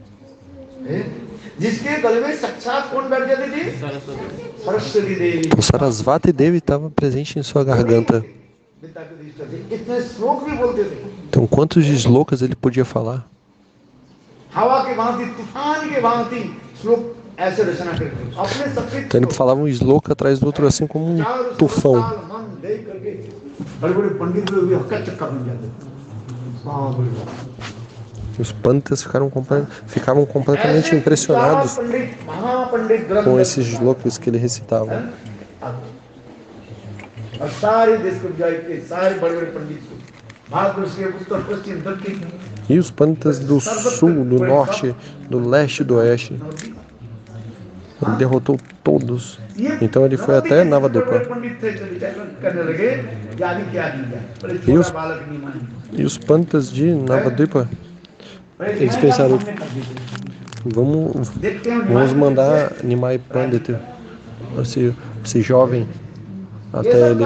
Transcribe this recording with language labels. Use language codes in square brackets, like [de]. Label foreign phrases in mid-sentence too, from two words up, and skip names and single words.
[pt] O Sarasvati Devi estava presente em sua garganta. Então quantos slokas ele podia falar? Então ele falava um sloka atrás do outro assim como um tufão. [hi] देख करके बड़े बड़े पंडित लोग भी हक्का चक्का बन जाते थे। बाप रे बाप। [pt] Os panditas ficavam completamente [hi] ऐसे 11 [pt] impressionados [hi] पंडित महापंडित ग्रंथ [pt] com esses shlokas que ele recitava. [hi] और सारे देश को जाए के सारे बड़े बड़े पंडित को भारत के उत्तर पश्चिम दक्षिण [pt] E os panditas do sul, do norte, do leste e do oeste, ele derrotou todos. Então ele foi até Navadvipa. E os panditas de Navadvipa, eles pensaram, vamos mandar Nimai Pandita, esse jovem, até ele.